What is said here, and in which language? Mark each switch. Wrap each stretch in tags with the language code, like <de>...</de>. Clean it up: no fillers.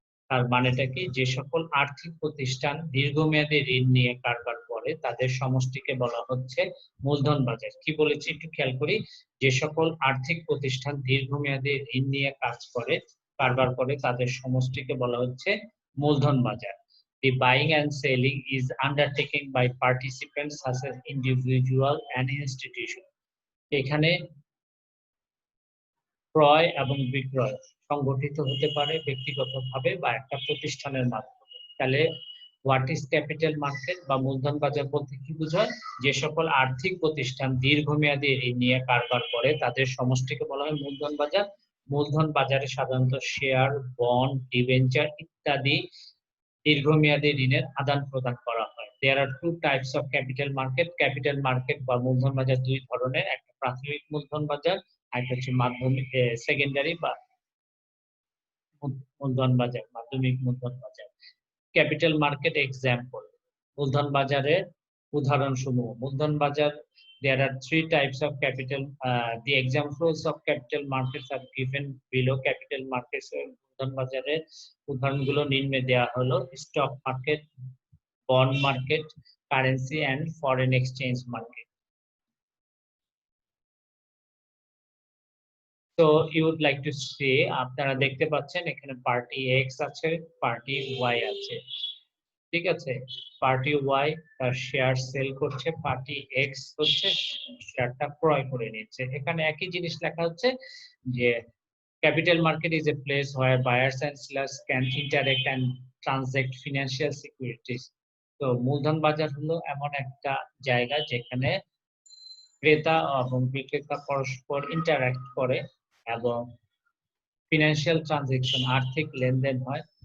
<bn>তার মানেটা কি, যে সকল আর্থিক প্রতিষ্ঠান দীর্ঘমেয়াদী ঋণ নিয়ে কারবার করে তাদের সমষ্টিকে বলা হচ্ছে মূলধন বাজার। কি বলেছি একটু খেয়াল করি, যে সকল আর্থিক প্রতিষ্ঠান দীর্ঘমেয়াদী ঋণ নিয়ে কারবার করে তাদের সমষ্টিকে বলা হচ্ছে মূলধন বাজার।</bn> <en>The buying and selling is undertaken by participants such as individual and institution.</en> <bn>এখানে ক্রয় এবং বিক্রয় সংগঠিত হতে পারে ব্যক্তিগতভাবে বা একটা প্রতিষ্ঠানের মাধ্যমে। তাহলে</bn> <en>what is capital market</en> <bn>বা মূলধন বাজার বলতে কি বোঝায়, যে সকল আর্থিক প্রতিষ্ঠান দীর্ঘমেয়াদী ঋণ নিয়ে কারবার করে তাদের সমষ্টিকে বলা হয় মূলধন বাজার। মূলধন বাজারে সাধারণত শেয়ার, বন্ড, ডিবেঞ্চার ইত্যাদি দীর্ঘমেয়াদী ঋণের আদান প্রদান করা হয়।</bn> <en>There are two types of capital market.</en> <bn>Capital market বা মূলধন বাজার দুই ধরনের, একটা প্রাথমিক মূলধন বাজার, একটা হচ্ছে মাধ্যমিক, সেকেন্ডারি বা মূলধন বাজার, মাধ্যমিক মূলধন বাজার। ক্যাপিটাল মার্কেট এক্সাম্পল, মূলধন বাজারের উদাহরণ সমূহ। মূলধন বাজার</bn> <en>there are three types of capital. The examples of capital markets are given below. Capital markets</en> <bn>মূলধন বাজারের উদাহরণগুলো নিম্নে দেওয়া হলো:</bn> <en>stock market, bond market, currency and foreign exchange market. So you would like to see,</en> <bn>আপনারা দেখতে পাচ্ছেন এখানে পার্টি X আছে, পার্টি Y আছে, ঠিক আছে? পার্টি Y তার শেয়ার সেল করছে, পার্টি X হচ্ছে শেয়ারটা ক্রয় করে নিচ্ছে। এখানে একই জিনিস লেখা হচ্ছে যে</bn> <en>capital market is a place where buyers and sellers can interact and transact financial securities.</en> <bn>তো মূলধন বাজার হলো এমন একটা জায়গা যেখানে ক্রেতা এবং বিক্রেতা পরস্পর ইন্টারঅ্যাক্ট করে এবং ফিনান্সিয়াল ট্রানজাকশন, আর্থিক লেনদেন হয়।</bn>